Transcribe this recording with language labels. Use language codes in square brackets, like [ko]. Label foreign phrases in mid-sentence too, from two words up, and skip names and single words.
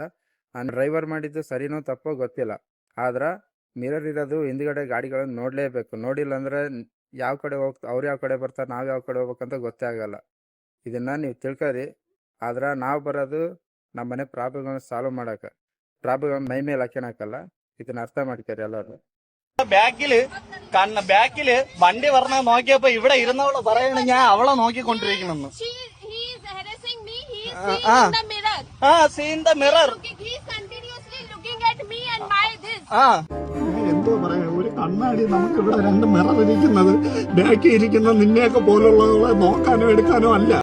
[kn] ನಾನು ಡ್ರೈವರ್ ಮಾಡಿದ್ದು ಸರಿನೋ ತಪ್ಪೋ ಗೊತ್ತಿಲ್ಲ, ಆದ್ರೆ ಮಿರರ್ ಇರೋದು ಹಿಂದ್ಗಡೆ ಗಾಡಿಗಳನ್ನು ನೋಡಲೇಬೇಕು. ನೋಡಿಲ್ಲ ಅಂದರೆ ಯಾವ ಕಡೆ ಅವ್ರು ಯಾವ ಕಡೆ ಬರ್ತಾರೆ, ನಾವು ಯಾವ ಕಡೆ ಹೋಗ್ಬೇಕಂತ ಗೊತ್ತೇ ಆಗಲ್ಲ. ಇದನ್ನು ನೀವು ತಿಳ್ಕೊರಿ. ಆದ್ರೆ ನಾವು ಬರೋದು ನಮ್ಮ ಮನೆ ಪ್ರಾಬ್ಲಮ್ಗಳನ್ನ ಸಾಲ್ವ್ ಮಾಡೋಕೆ, ಪ್ರಾಬ್ಲಮ್ ಮೈ ಮೇಲೆ ಹಾಕ್ಯಣಕ್ಕಲ್ಲ. ಇದನ್ನ അർത്ഥം ಮಾಡ್ಕೊರಿ എല്ലാവരും. [ml] ബാക്കില് വണ്ടി പറഞ്ഞ നോക്കിയപ്പോ ഇവിടെ ഇരുന്നവള് പറയണ ഞാൻ അവളെ നോക്കിക്കൊണ്ടിരിക്കണെന്ന്. [en] seen the mirror. [ml] എന്തോ പറയാ, ഒരു കണ്ണാടി നമുക്ക് ഇവിടെ രണ്ട് മിറർ ഇരിക്കുന്നത് ബാക്കി ഇരിക്കുന്ന നിന്നെയൊക്കെ പോലുള്ളവരെ നോക്കാനോ എടുക്കാനോ അല്ല.